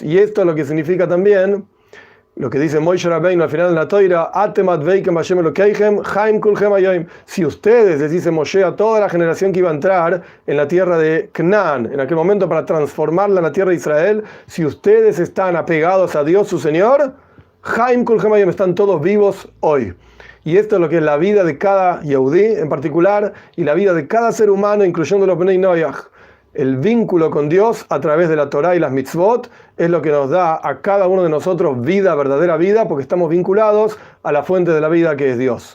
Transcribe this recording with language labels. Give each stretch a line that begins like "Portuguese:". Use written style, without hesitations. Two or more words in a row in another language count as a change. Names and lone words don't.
Spanish: Y esto es lo que significa también lo que dice Moshe Rabbeinu al final de la Toira:
Hebrew: אתם הדבקים בה׳ אלקיכם חיים כולכם היום.
Spanish: Si ustedes, les dice Moshe a toda la generación que iba a entrar en la tierra de Canaán, en aquel momento para transformarla en la tierra de Israel, si ustedes están apegados a Dios su Señor,
Hebrew: חיים כולכם היום,
Spanish: están todos vivos hoy. Y esto es lo que es la vida de cada Yehudí en particular, y la vida de cada ser humano, incluyendo los
Hebrew: בני נח.
Spanish: El vínculo con Dios a través de la Torá y las mitzvot es lo que nos da a cada uno de nosotros vida, verdadera vida, porque estamos vinculados a la fuente de la vida, que es Dios.